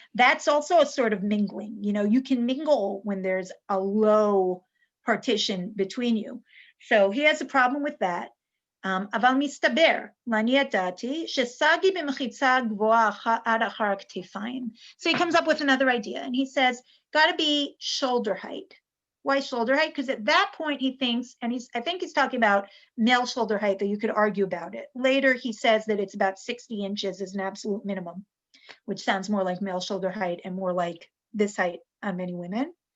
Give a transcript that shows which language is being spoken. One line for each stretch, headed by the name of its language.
English: That's also a sort of mingling. You can mingle when there's a low partition between you. So he has a problem with that.
Hebrew: אבל מסתבר, לעניות דעתי, שסגי במחיצה גבוהה עד אחר הכתפיים.
English: So he comes up with another idea, and he says, got to be shoulder height. Why shoulder height? Because at that point he thinks, and I think he's talking about male shoulder height, though you could argue about it. Later he says that it's about 60 inches is an absolute minimum, which sounds more like male shoulder height and more like this height on many women.